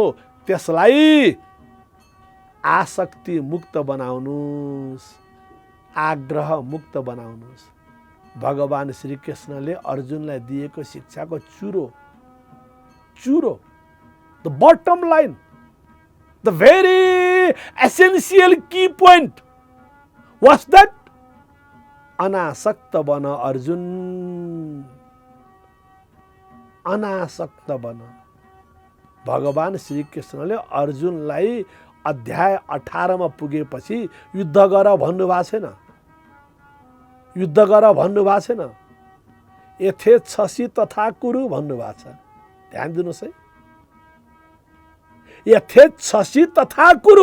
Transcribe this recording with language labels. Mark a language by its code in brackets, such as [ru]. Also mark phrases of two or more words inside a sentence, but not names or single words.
[ne] त्यसलाई आसक्ति मुक्त बनाउनुस्, आग्रह मुक्त बनाउनुस्। भगवान श्री कृष्णले अर्जुनलाई दिएको शिक्षाको चुरो, [en] the bottom line, the very essential key point was that [ne] अनासक्त बन अर्जुन, अनासक्त बन। भगवान श्री कृष्णले अर्जुनलाई अध्याय 18 मा पुगेपछि युद्ध गर भन्नुभएको छैन, युद्ध गर भन्नुभएको छैन। [sa] यथेच्छसि तथा कुरु [ne] भन्नुभएको छ। ध्यान दिनुहोस् है, [sa] यथेच्छसि तथा कुरु।